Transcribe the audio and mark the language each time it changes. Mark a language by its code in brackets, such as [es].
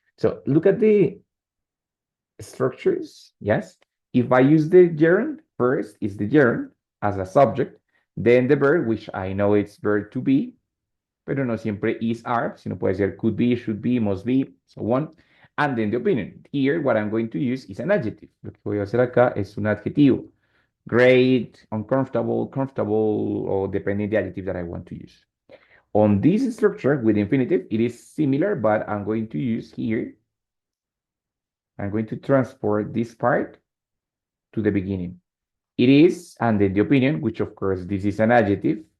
[en] So look at the structures. Yes. If I use the gerund, first is the gerund as a subject, then the verb, which I know it's verb to be, [es] pero no siempre [en] is are, [es] sino puede ser [en] could be, should be, must be, so on. And then the opinion. Here, what I'm going to use is an adjective. [es] Lo que voy a hacer acá es un adjetivo. [en] Great, uncomfortable, comfortable, or depending the adjective that I want to use. On this structure with infinitive, it is similar, but I'm going to use here, I'm going to transport this part to the beginning. It is, and then the opinion, which of course this is an adjective.